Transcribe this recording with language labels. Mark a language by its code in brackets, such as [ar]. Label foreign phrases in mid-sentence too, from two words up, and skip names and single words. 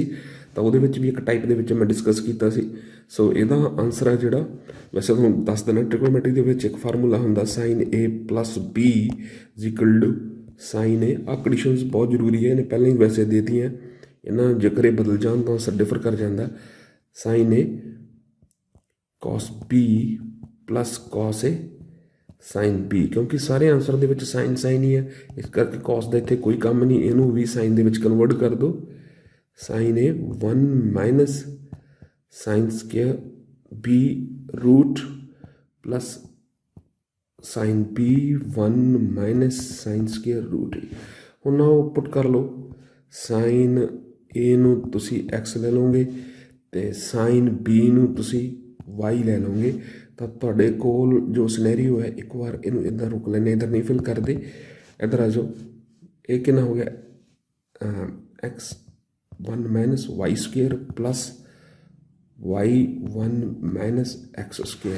[pa] ਤਾਂ ਉਹਦੇ ਵਿੱਚ ਵੀ ਇੱਕ ਟਾਈਪ ਦੇ ਵਿੱਚ ਮੈਂ ਡਿਸਕਸ ਕੀਤਾ ਸੀ। ਸੋ ਇਹਦਾ ਆਨਸਰ ਹੈ ਜਿਹੜਾ, ਵੈਸੇ ਤੁਹਾਨੂੰ ਦੱਸ ਦੇਣਾ, ਟ੍ਰਿਗੋਨੋਮੈਟਰੀ ਦੇ ਵਿੱਚ ਇੱਕ ਫਾਰਮੂਲਾ ਹੁੰਦਾ sin A + B = sin A। ਆਹ ਕੰਡੀਸ਼ਨਸ ਬਹੁਤ ਜ਼ਰੂਰੀ ਹੈ, ਇਹਨੇ ਪਹਿਲਾਂ ਹੀ ਵੈਸੇ ਦੇ ਦਿੱਤੀਆਂ। ਇਹਨਾਂ ਜੇਕਰ ਇਹ ਬਦਲ ਜਾਣ ਤਾਂ [en] answer differ [pa] ਕਰ ਜਾਂਦਾ। sin A cos B + cos A sin B, ਕਿਉਂਕਿ ਸਾਰੇ ਆਨਸਰ ਦੇ ਵਿੱਚ ਸਾਈਨ ਹੀ ਹੈ। ਇਸ ਕਰਕੇ cos ਦਾ ਇੱਥੇ ਕੋਈ ਕੰਮ ਨਹੀਂ, ਇਹਨੂੰ ਵੀ ਸਾਈਨ ਦੇ ਵਿੱਚ ਕਨਵਰਟ ਕਰ ਦਿਓ। [en] sin A 1 - sin square B root plus sin B 1 - sin square root A। [pa] ਹੁਣ ਨਾ ਉਹ ਪੁੱਟ ਕਰ ਲਓ। sin A ਨੂੰ ਤੁਸੀਂ x ਲੈ ਲਓਗੇ ਅਤੇ sin B ਨੂੰ ਤੁਸੀਂ y ਲੈ ਲਓਗੇ। ਤਾਂ ਤੁਹਾਡੇ ਕੋਲ ਜੋ ਸਿਨੈਰੀਓ ਹੈ, ਇੱਕ ਵਾਰ ਇਹਨੂੰ ਇੱਦਾਂ ਰੁਕ ਲੈਂਦੇ, ਇੱਧਰ ਨਹੀਂ ਫਿਲ ਕਰਦੇ, ਇੱਧਰ ਆ ਜਾਓ। ਇਹ ਕਿੰਨਾ ਹੋ ਗਿਆ? x 1 - y² plus y 1 - x²।